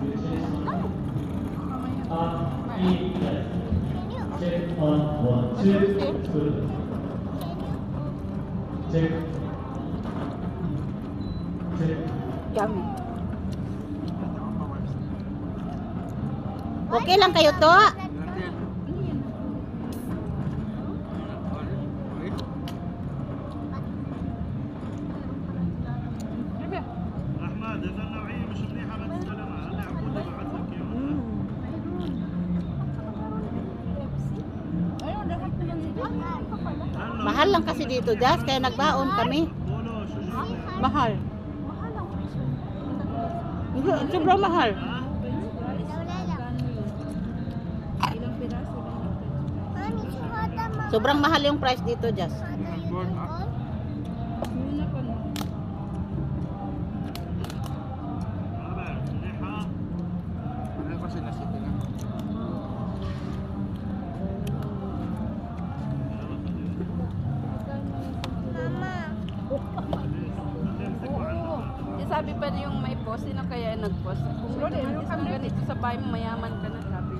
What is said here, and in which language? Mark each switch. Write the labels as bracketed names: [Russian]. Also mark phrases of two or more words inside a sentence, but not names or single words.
[Filipino] Yummy. Okay lang kayo to? [Arabic] احمد اذا النوعيه مش منيحه ما تستلمها هلا عقود بعت لك اياها [Filipino] Ayun, dapat na lang dito. Mahal lang kasi dito, Jazz, kaya nagbaon kami. [Arabic] بولو شو جبت [Filipino] Mahal. Mahal ang Sobrang mahal. ilang piraso lang. Sobrang mahal yung price dito, Jazz. Muna pa no. [Arabic] منيحه انا بس نسيت [Filipino] Oo. Sabi pa yung may post, sino kaya nag-post? Kung romantis ang ganito sa bahay mo, mayaman ka na, sabi.